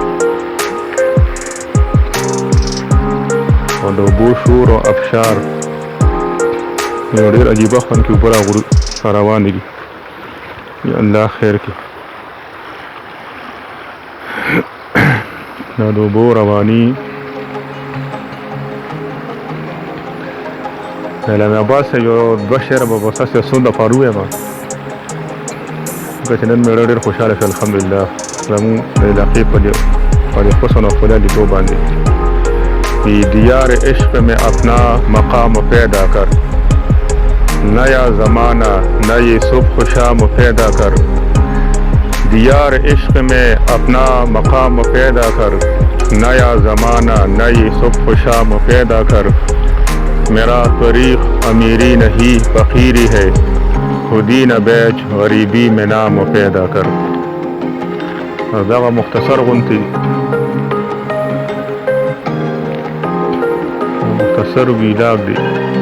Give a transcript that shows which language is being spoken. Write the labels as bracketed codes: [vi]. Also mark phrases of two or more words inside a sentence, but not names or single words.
[ps] او د اوبو شور او ابشار یو ډېر عجیبه خوند کې اوبه روانې دي یا الله خیر کړي دا د اوبو رواني د علامه عباس یو دوه شعره به بس هسې څو دفعه ووایم ځکه چې نن مې ډېر خوشحاله شو الحمدلله زموږ د علاقې په دې حسن و ښکلا لیدو باندې [ur] دیار عشق میں اپنا مقام پیدا کر نیا زمانہ نئی صبح شام پیدا کر دیار عشق میں اپنا مقام پیدا کر نیا زمانہ نئی صبح شام پیدا کر میرا طریق امیری نہیں فقیری ہے خودی نہ بیچ غریبی میں نام پیدا کر [ps] دا مختصر غنتی مختصر ویلاګ دی